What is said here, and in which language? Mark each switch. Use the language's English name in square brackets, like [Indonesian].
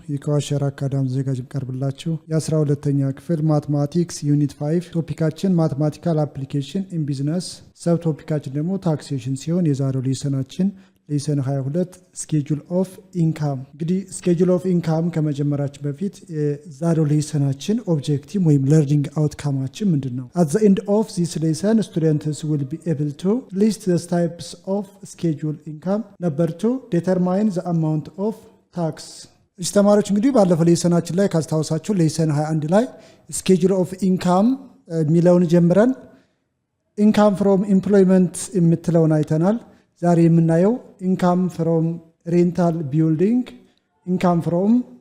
[Amharic] የከዋሸራ አካዳሚ ዘጋጅ ቀርብላችሁ የ12ኛ ክፍል ማትማቲክስ ዩኒት 5 ቶፒካችን [English] ማትማቲካል አፕሊኬሽን ኢን ቢዝነስ [Amharic] ሰብ ቶፒካችን ደግሞ ታክሴሽን ሲሆን የዛሬው ሌሰናችን ሌሰን 22 [English] ስኬጁል ኦፍ ኢንካም። [Amharic] እንግዲህ ስኬጁል ኦፍ ኢንካም ከመጀመራችን በፊት ዛሬው ሌሰናችን ኦብጀክቲቭ ወይም ለርኒንግ አውትካማችን ምንድነው? [English] At the end of this lesson students will be able to list the types of schedule income. Number 2 determine the amount of tax. [Amharic] እሺ ተማሪዎች እንግዲህ ባለፈው ሌሰናችን ላይ ካስታወሳችሁ ሌሰን 21 ላይ ስኬጁል ኦፍ ኢንካም ሚለውን ጀምረን [English] ኢንካም ፍሮም ኤምፕሎይመንት [Amharic] የምትለውን አይተናል። ዛሬ የምናየው [English] ኢንካም ፍሮም ሬንታል ቢልዲንግ፣ [Amharic] ኢንካም ፍሮም